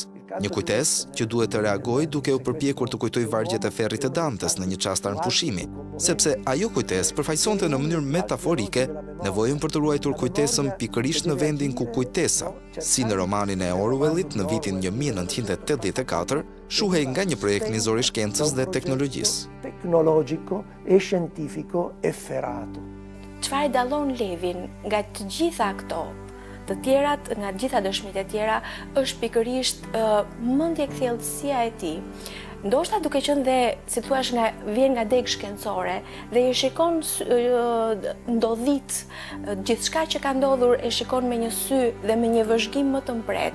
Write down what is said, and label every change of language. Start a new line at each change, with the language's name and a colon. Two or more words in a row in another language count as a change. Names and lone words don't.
Albanian: Një kujtes që duhet të reagoj duke u përpjekur të kujtoj vargjet e ferrit të Dantes në një çast armpushimi, sepse ajo kujtes përfaqësonte në mënyrë metaforike nevojën për të ruajtur kujtesën pikërisht në vendin ku kujtesa, si në romanin e Orwellit në vitin 1984, shuhej nga një projekt nizor i shkencës dhe teknologjisë.
Italian: Tecnologico e scientifico efferato.
Albanian: Çfarë dallon Levin nga të gjitha këto? Të tjerat, nga gjitha dëshmitë e tjera, është pikërisht mendjekthjellësia e tij. Ndoshta duke qenë dhe, si thua, vjen nga deg shkencore dhe e shikon ndodhit, gjithçka që ka ndodhur e shikon me një sy dhe me një vëzhgim më të mpret.